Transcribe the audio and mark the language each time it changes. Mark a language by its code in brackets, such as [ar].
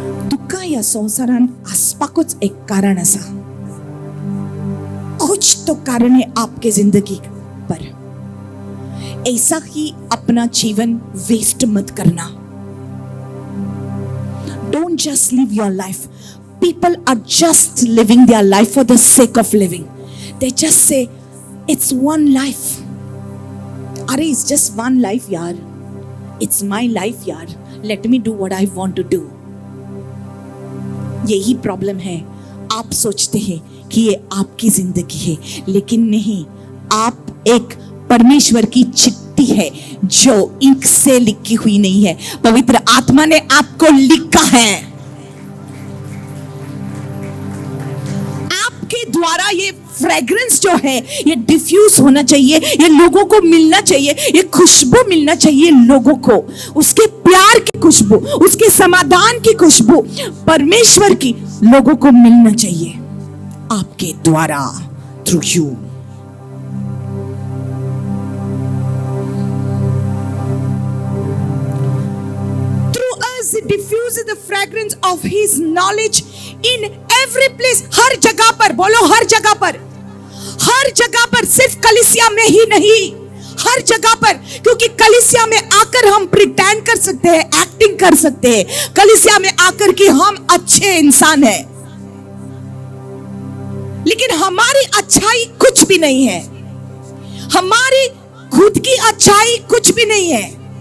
[gom] तुका या संसारान आसपाकच एक कारण असा, [hi] कुछ तो कारण है आपके जिंदगी पर। ऐसा ही अपना जीवन वेस्ट मत करना। [en] Don't just live your life. People are just living their life for the sake of living. They just say, it's one life. Arey, it's just one life, yaar. It's my life, yaar. Let me do what I want to do. [hi] यही problem है। आप सोचते हैं कि ये आपकी जिंदगी है, लेकिन नहीं, आप एक परमेश्वर की चिट्ठी है जो इंक से लिखी हुई नहीं है, पवित्र आत्मा ने आपको लिखा है। आपके द्वारा ये फ्रेग्रेंस जो है ये डिफ्यूज होना चाहिए, ये लोगों को मिलना चाहिए, ये खुशबू मिलना चाहिए लोगों को, उसके प्यार की खुशबू, उसके समाधान की खुशबू, परमेश्वर की लोगों को मिलना चाहिए आपके द्वारा, through you. [en] He diffuses the fragrance of his knowledge in every place. [hi] हर जगह पर, बोलो हर जगह पर, हर जगह पर, सिर्फ कलीसिया में ही नहीं, हर जगह पर। क्योंकि कलीसिया में आकर हम प्रिटेंड कर सकते हैं, एक्टिंग कर सकते हैं, कलीसिया में आकर कि हम अच्छे इंसान हैं, लेकिन हमारी अच्छाई कुछ भी नहीं है, हमारी खुद की अच्छाई कुछ भी नहीं है।